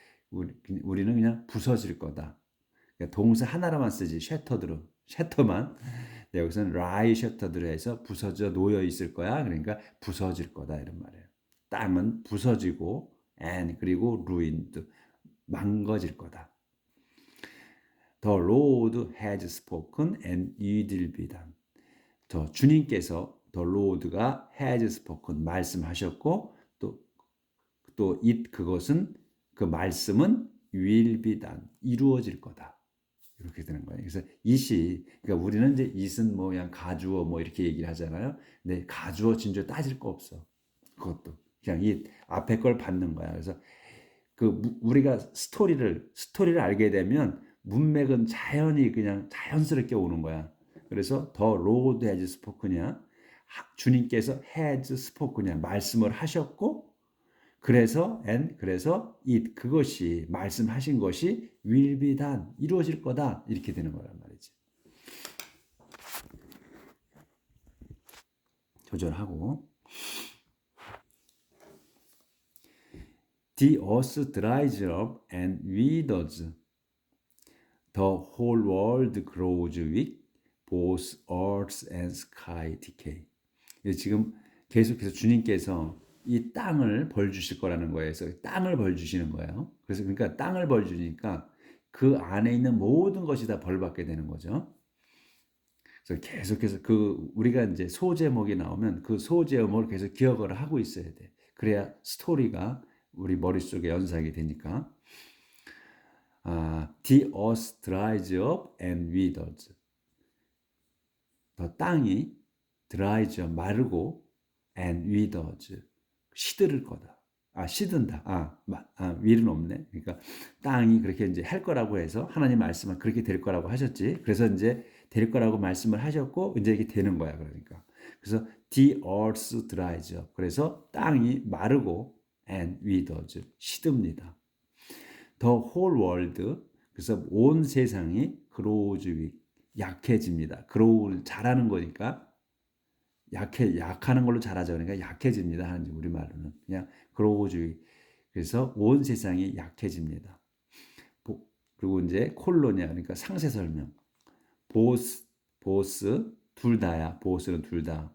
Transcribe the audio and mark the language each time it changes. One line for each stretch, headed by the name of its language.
Korean: 근데 우리는 그냥 부서질 거다. 그러니까 동사 하나로만 쓰지 shattered로 shatter만. 여기서는
English: lie shattered
Korean: 로 해서 부서져 놓여 있을 거야. 그러니까 부서질 거다 이런 말이에요. 땅은 부서지고 and 그리고 ruined 망가질 거다.
English: The Lord has spoken and it will be done.
Korean: 저 주님께서
English: The Lord
Korean: 가
English: has spoken
Korean: 말씀하셨고 또 it 그것은 그 말씀은
English: will be done
Korean: 이루어질 거다. 이렇게 되는 거예요. 그래서 it이 그러니까 우리는 이제 it은 뭐 그냥 가주어 뭐 이렇게 얘기를 하잖아요. 근데 가주어 진주어 따질 거 없어. 그것도 그냥 이 앞에 걸 받는 거야. 그래서 그 우리가 스토리를 알게 되면 문맥은 자연히 그냥 자연스럽게 오는 거야. 그래서 더 로드
English: has spoken
Korean: 이야. 주님께서 has spoken이야. 말씀을 하셨고 그래서 it 그것이 말씀하신 것이
English: will be done
Korean: 이루어질 거다 이렇게 되는 거란 말이지. 조절하고
English: The earth dries up and withers. The whole world grows weak. Both earth and sky decay.
Korean: 지금 계속해서 주님께서 이 땅을 벌 주실 거라는 거예요. 그래서 땅을 벌 주시는 거예요. 그래서 그러니까 땅을 벌 주니까 그 안에 있는 모든 것이 다 벌 받게 되는 거죠. 그래서 계속해서 그 우리가 이제 소제목이 나오면 그 소제목을 계속 기억을 하고 있어야 돼. 그래야 스토리가 우리 머릿속에 연상이 되니까.
English: The earth dries up and withers.
Korean: 더 땅이
English: dries up
Korean: 마르고
English: and withers
Korean: 시들을 거다. 시든다. will은 없네. 그러니까 땅이 그렇게 이제 할 거라고 해서 하나님 말씀은 그렇게 될 거라고 하셨지. 그래서 이제 될 거라고 말씀을 하셨고 이제 이게 되는 거야. 그러니까 그래서
English: the earth dries up.
Korean: 그래서 땅이 마르고
English: and withers
Korean: 시듭니다.
English: The whole world
Korean: 그래서 온 세상이
English: grows weak
Korean: 약해집니다. grow 자라는 거니까 약하는 걸로 자라죠. 그러니까 약해집니다. 하는 우리말로는 그냥
English: grows weak.
Korean: 그래서 온 세상이 약해집니다. 그리고 이제 콜로니아 그러니까 상세 설명. 보스 둘 다야. 보스는 둘 다.